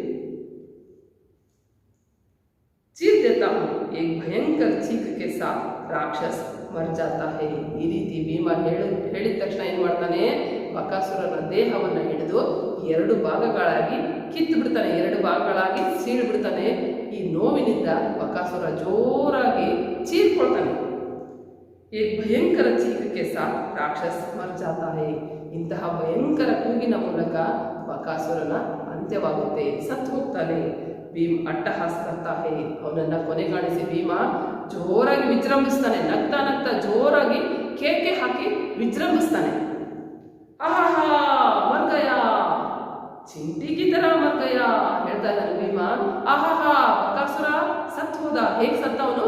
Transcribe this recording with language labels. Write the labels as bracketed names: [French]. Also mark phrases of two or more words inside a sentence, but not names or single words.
[Hindi] चीर देता हूं, एक भयंकर चीख के साथ राक्षस मर जाता है. [Kannada] ಈ ರೀತಿ ಭೀಮ ಹೇಳಿದ ತಕ್ಷಣ ಏನ್ ಮಾಡ್ತಾನೆ? ಬಕಾಸುರನ ದೇಹವನ್ನ ಹಿಡಿದು 2 ಭಾಗಗಳಾಗಿ ಕಿತ್ತು ಬಿಡ್ತಾನೆ. 2 ಭಾಗಗಳಾಗಿ ಸೀಳು ಬಿಡ್ತಾನೆ. ಈ ನೋವಿನಿಂದ ಬಕಾಸುರ ಜೋರಾಗಿ ಚೀರ್ಕೊಳ್ತಾನೆ. [Hindi] एक भयंकर चीख के साथ राक्षस मर जाता है. [Kannada] ಇಂತಹ ಭಯಂಕರ ಕೂಗಿನ ಮೂಲಕ ಬಕಾಸುರನ ಅಂತ್ಯವಾಗುತ್ತೆ, ಸತ್ತು ಹೋಗ್ತಾನೆ. [Hindi] भीम अट्टहास करता है. [Kannada] ಅವನನ್ನ ಕೊನೆಗಾಣಿಸಿ ಭೀಮ ಜೋರಾಗಿ ವಿಜೃಂಭಿಸ್ತಾನೆ. ನಗ್ತಾ ನಗ್ತಾ ಜೋರಾಗಿ ಕೇಕೆ ಹಾಕಿ ವಿಜೃಂಭಿಸ್ತಾನೆ. ಆಹಾ [Hindi] मर गया, चींटी की तरह मर गया [Kannada] ಹೇಳ್ತಾ ಇದ್ದಾನೆ ಭೀಮ. ಆಹಾ ಬಕಾಸುರ ಸತ್ತು ಹೋದ. ಹೇಗೆ ಸತ್ತ ಅವನು?